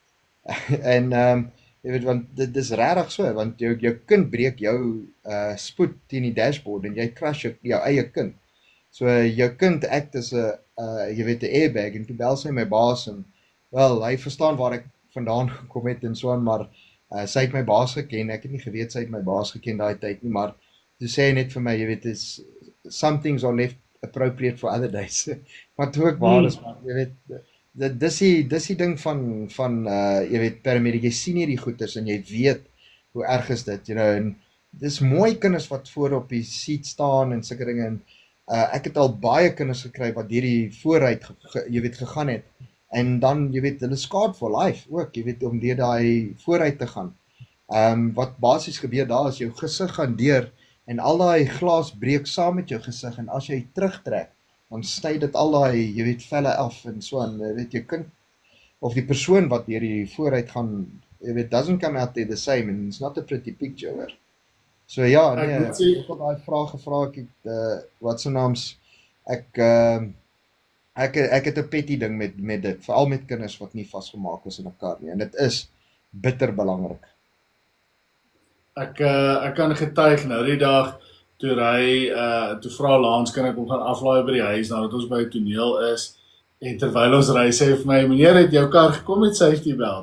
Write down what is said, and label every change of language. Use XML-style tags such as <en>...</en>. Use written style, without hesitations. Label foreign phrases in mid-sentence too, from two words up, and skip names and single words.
<af>En jy weet, want dit is regtig so, want jou kind breek jou spoed teen die dashboard en jy crash jou eie kind. So jou kind</af> <en>act as</en> <af>'n jy weet 'n airbag en toe bel sy my baas en wel, hy verstaan waar ek vandaan gekom het en so aan, maar sy het my baas geken. Ek het nie geweet sy het my baas geken daai tyd nie, maar toe sê hy net vir my, jy weet,</af> <en>is some things are left appropriate for other days.</en> <af>Wat ook waar is, maar jy weet, dis die ding van jy weet, paramedic, jy sien hierdie goeters en jy weet hoe erg is dit,</af> <en>you know,</en> <af>en dis mooi kinders wat voor op die seat staan en sulke dinge en ek het al baie kinders gekry wat hierdie vooruit jy weet gegaan het en dan jy weet hulle</af> <en>scarred for life</en> <af>ook, jy weet, om deur daai vooruit te gaan. Wat basies gebeur daar is jou gesig gaan deur en al daai glas breek saam met jou gesig en as jy terugtrek dan sny dit al daai, jy weet, velle af en so aan, jy weet, jou kind of die persoon wat deur die vooruit gaan, jy weet,</af> <en>doesn't come out there the same and it's not a pretty picture hoor.</en> <af>So ja, nee, ek het daai vraag gevra, wat se naams, ek het 'n petty ding met dit, veral met kinders wat nie vasgemaak is in 'n kar nie en dit is bitter belangrik. Ek kan getuig nou die dag toe vra Lance kan ek hom gaan aflaai by die huis nadat ons by 'n toneel is en terwyl ons ry sê hy vir my meneer het jou kar gekom met</af> <en>safety belts.</en>